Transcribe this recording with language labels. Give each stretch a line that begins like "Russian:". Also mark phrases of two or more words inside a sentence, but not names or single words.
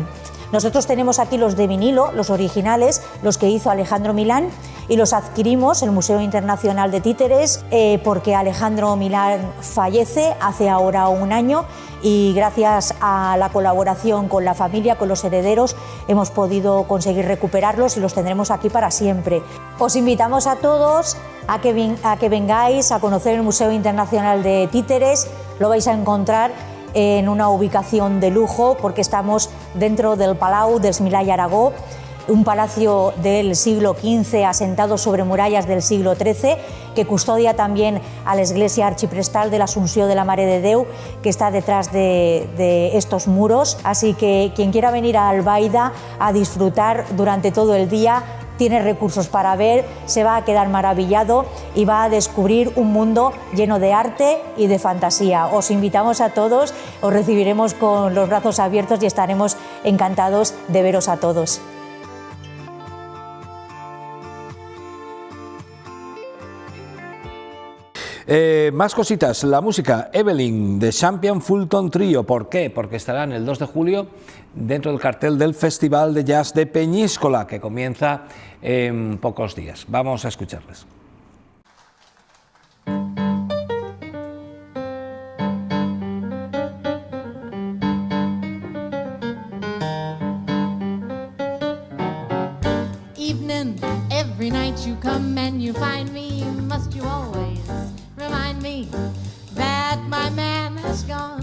Spanish: Nosotros tenemos aquí los de vinilo, los originales, los que hizo Alejandro Milán, y los adquirimos en el Museo Internacional de Títeres porque Alejandro Milán fallece hace ahora un año, y gracias a la colaboración con la familia, con los herederos, hemos podido conseguir recuperarlos y los tendremos aquí para siempre. Os invitamos a todos a que vengáis a conocer el Museo Internacional de Títeres. Lo vais a encontrar en una ubicación de lujo porque estamos dentro del Palau dels Milà i Aragó, un palacio del siglo XV asentado sobre murallas del siglo XIII, que custodia también a la iglesia archiprestal de la Asunción de la Mare de Déu, que está detrás de estos muros. Así que quien quiera venir a Albaida a disfrutar durante todo el día, tiene recursos para ver, se va a quedar maravillado y va a descubrir un mundo lleno de arte y de fantasía. Os invitamos a todos, os recibiremos con los brazos abiertos y estaremos encantados de veros a todos. Más cositas, la música, Evelyn de Champion Fulton Trio. ¿Por qué? Porque estarán el 2 de julio dentro del cartel del Festival de Jazz de Peñíscola, que comienza en pocos días. Vamos a escucharles.
English: Evening, every night you come and you find me, must you always remind me that my man has gone?